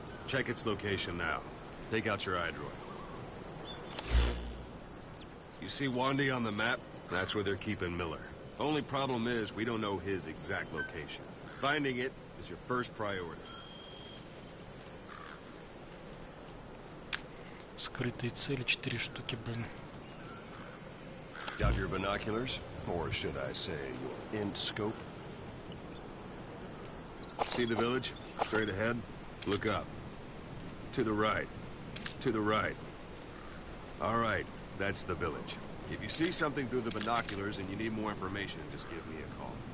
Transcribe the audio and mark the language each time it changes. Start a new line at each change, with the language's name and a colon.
English: Check its location now. Take out your iDroid. You see Wandy on the map? That's where they're keeping Miller. Only problem is, we don't know his exact location. Finding it is your first priority.
Russian: Скрытые цели 4 штуки, блин.
English: Got your binoculars? Or should I say, your int scope? See the village? Straight ahead? Look up. To the right. To the right. All right, that's the village. If you see something through the binoculars and you need more information, just give me a call.